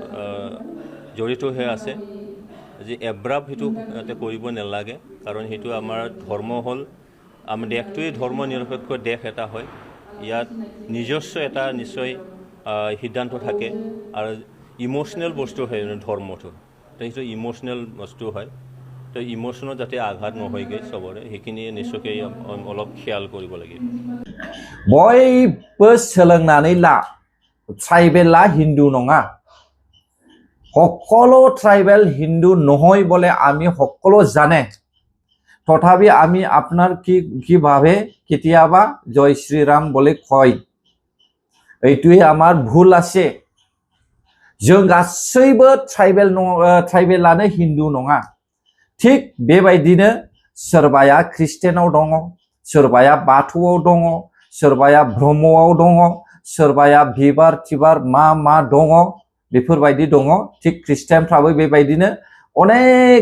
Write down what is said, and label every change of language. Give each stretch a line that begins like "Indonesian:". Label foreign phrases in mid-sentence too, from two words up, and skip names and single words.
Assamese: জড়িত হৈ আছে যে এব্ৰাব সেইটো কৰিব নালাগে কাৰণ সেইটো আমাৰ ধৰ্ম হ'ল আমাৰ দেশটোৱেই ধৰ্ম নিৰপেক্ষ দেশ এটা হয় ইয়াত নিজস্ব এটা নিশ্চয় সিদ্ধান্ত থাকে আৰু ইমোশ্যনেল বস্তু হয় ধৰ্মটো তো সেইটো ইমোশ্যনেল বস্তু হয় তো ইমোশ্যনত যাতে আঘাত নহয়গৈ চবৰে সেইখিনি নিশ্চয়কৈ অলপ খেয়াল কৰিব লাগিব
Bodo: बयबो सोलोंनानै ला ट्राइबेला हिन्दू नङा
Assamese: সকলো ট্রাইবেল হিন্দু নহয় বলে আমি সকলো জানে তথাপি আমি আপনার কি ভাবে কেতিয়াবা জয় শ্রীরাম বলে কয় এইটোৱে আমাৰ ভুল আছে
Bodo: जों गासैबो ट्राइबेलानो हिन्दु नङा थिग बेबायदिनो सोरबाया ख्रिस्टियानाव दङ सोरबाया बाथौआव दङ सोरबाया ब्रह्मआव दङ सोरबाया बिबार तिबार मा दङ बेफोरबायदि दङ थिग ख्रिस्टियानफ्राबो बेबायदिनो अनेक